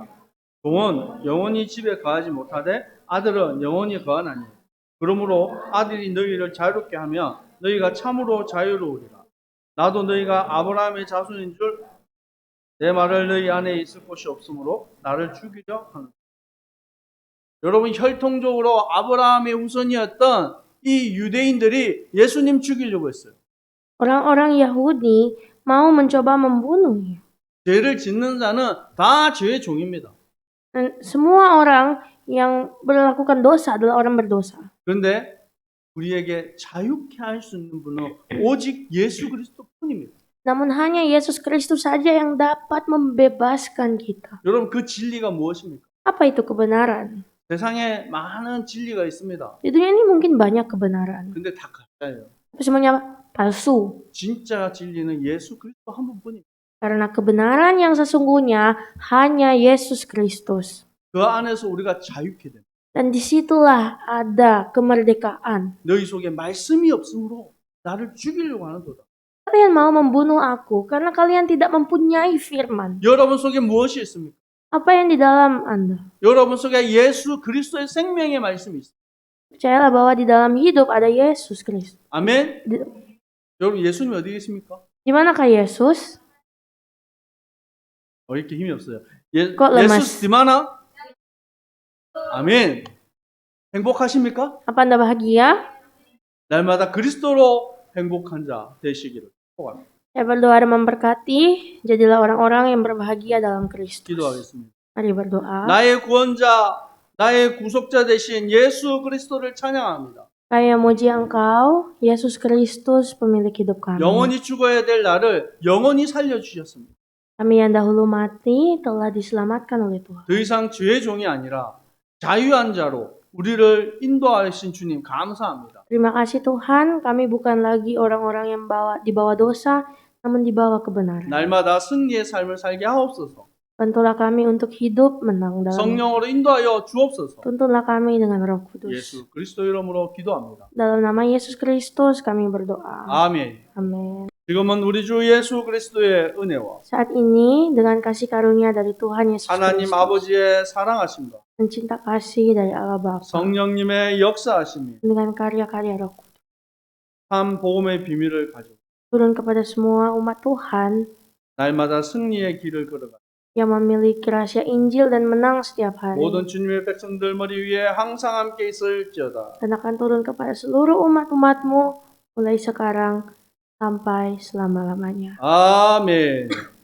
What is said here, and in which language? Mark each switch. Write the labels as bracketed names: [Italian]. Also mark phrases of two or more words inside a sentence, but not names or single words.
[Korean] 종은 영원히 집에 거하지 못하되 아들은 영원히 거하나니 그러므로 아들이 너희를 자유롭게 하면 너희가 참으로 자유로우리라. 나도 너희가 아브라함의 자손인 줄 내 말을 너희 안에 있을 곳이 없으므로 나를 죽이려 하는. 여러분, 혈통적으로 아브라함의 후손이었던 이 유대인들이 예수님 죽이려고 했어요. [Indonesian] Orang-orang Yahudi mau mencoba membunuhnya. [Korean] 죄를 짓는 자는 다 죄의 종입니다. [Indonesian] Dan semua orang yang melakukan dosa adalah orang berdosa. [Korean] 그런데 우리에게 자유케 할 수 있는 분은 오직 예수 그리스도뿐입니다. [Indonesian] Namun hanya Yesus Kristus saja yang dapat membebaskan kita. [Korean] 여러분, 그 진리가 무엇입니까? [Indonesian] Apa itu kebenaran? [Korean] 세상에 많은 진리가 있습니다. [Indonesian] Di dunia ini mungkin banyak kebenaran. [Korean] 근데 다 가짜예요. [Indonesian] Tapi semuanya palsu. [Korean] 진짜 진리는 예수 그리스도 한 분뿐입니다. [Indonesian] Karena kebenaran yang sesungguhnya hanya Yesus Kristus. [Korean] 그 안에서 우리가 자유케 됩니다. [Indonesian] Dan disitulah ada kemerdekaan. [Korean] 너희 속에 말씀이 없으므로 나를 죽이려고 하는도다. [Indonesian] Kalian mau membunuh aku karena kalian tidak mempunyai firman. [Korean] 여러분 속에 무엇이 있습니까? [Indonesian] Apa yang di dalam Anda? [Korean] 여러분 속에 예수 그리스도의 생명의 말씀이 있습니다. [Indonesian] Percayalah bahwa di dalam hidup ada Yesus Kristus. [Korean] 아멘. 여러분, 예수님 어디 계십니까? [Indonesian] Di manakah Yesus? [Korean] 이렇게 힘이 없어요. [Indonesian] kok lemas? [Korean] 예수 디마나? 아멘. 행복하십니까? [Indonesian] Apa Anda bahagia? [Korean] 날마다 그리스도로 행복한 자 되시기를 축복합니다. [Indonesian] Saya berdoa dan memberkati, jadilah orang-orang yang berbahagia dalam Kristus. [Korean] 기도하겠습니다. [Indonesian] Mari berdoa. [Korean] 나의 구원자, 나의 구속자 되신 예수 그리스도를 찬양합니다. [Indonesian] Kami memuji Engkau, Yesus Kristus, pemilik hidup kami. [Korean] 영원히 죽어야 될 나를 영원히 살려주셨습니다. [Indonesian] Kami yang dahulu mati telah diselamatkan oleh Tuhan. [Korean] 더 이상 죄의 종이 아니라 자유한 자로 우리를 인도하신 주님 감사합니다. [Indonesian] Terima kasih Tuhan, kami bukan lagi orang-orang yang di bawah dosa, namun di bawah kebenaran. [Korean] 날마다 승리의 삶을 살게 하옵소서. [Indonesian] Bantulah kami untuk hidup menang dalam. [Korean] 성령으로 인도하여 주옵소서. [Indonesian] Tuntunlah kami dengan Roh Kudus. [Korean] 예수 그리스도 이름으로 기도합니다. [Indonesian] Dalam nama Yesus Kristus kami berdoa. [Korean] 아멘. [Indonesian] Amin. [Korean] 지금은 우리 주 예수 그리스도의 은혜와 [Indonesian] Saat ini dengan kasih karunia dari Tuhan Yesus [Korean] 하나님 [Indonesian] Kristus [Korean] 아버지의 사랑하심과 [Indonesian] dan cinta kasih dari Allah Bapa [Korean] 성령님의 역사하심이 [Indonesian] dengan karya-karya Roh Kudus [Korean] 참 복음의 비밀을 가지고 [Indonesian] turun kepada semua umat Tuhan [Korean] 날마다 승리의 길을 걸어가 [Indonesian] yang memiliki rahasia Injil dan menang setiap hari. [Korean] 모든 주님의 백성들 머리 위에 항상 함께 있을지어다. [Indonesian] Dan akan turun kepada seluruh umat-umatmu mulai sekarang sampai selama-lamanya. [Korean] 아멘.